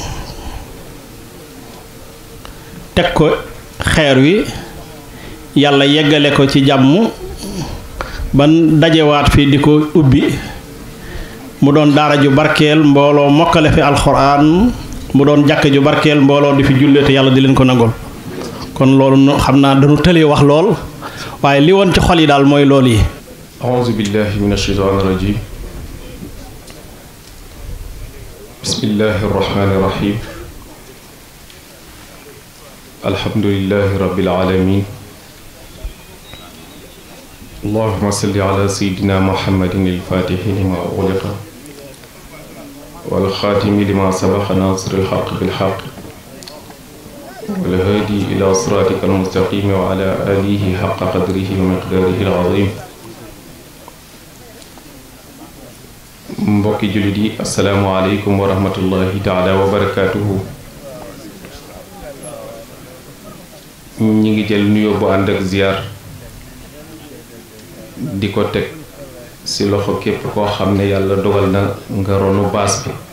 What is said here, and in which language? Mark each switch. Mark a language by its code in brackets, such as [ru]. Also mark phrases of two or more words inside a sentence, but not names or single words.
[wo] teg ko xeer wi yàlla yeggale ko ci jàmm ban dajewaat fi di ko ubbi mu doon daara ju barkeel mbooloo mokkale fi alxuraan mu doon jàkk ju barkeel mbooloo di fi jullee te yàlla di leen ko nangol kon loolu xam naa dañu tëlee wax lool waaye li woon ci xol yi daal mooy loolu yi [ar] أعوذ بالله من الشيطان الرجيم بسم الله الرحمن الرحيم الحمد لله رب العالمين اللهم صل على سيدنا محمد الفاتح لما أغلق والخاتم لما سبق ناصر الحق بالحق والهادي إلى صراطك المستقيم وعلى آله حق قدره ومقداره العظيم [wo] mbokki jullit yi [ar] السلام عليكم ورحمة الله تعالى وبركاته [wo] ñi ngi jël nuyoo bu ànd ak ziyaar di ko teg ci loxo képp koo xam ne yàlla dogal na nga ronu baas bi